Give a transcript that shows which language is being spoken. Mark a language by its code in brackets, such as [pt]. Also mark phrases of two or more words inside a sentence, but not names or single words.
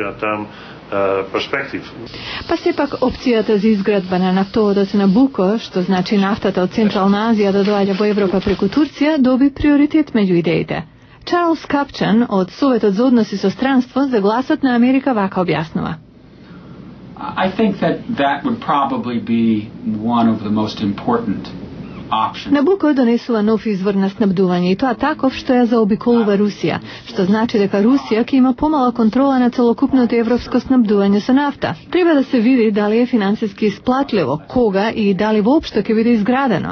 [mk] Па сепак опцијата за изградба на нафтоводот Набуко, што значи нафтата од Централна Азија да доаѓа во Европа преку Турција, доби приоритет меѓу идеите. Чарлс Капчан од Советот за односи со странство за Гласот на Америка вака објаснува. [en] I think that would probably be one of the most important. [mk] Набуко донесува нов извор на снабдување и тоа таков што ја заобиколува Русија, што значи дека Русија ќе има помала контрола на целокупното европско снабдување со нафта. Треба да се види дали е финансиски исплатливо, кога и дали воопшто ќе биде изградено.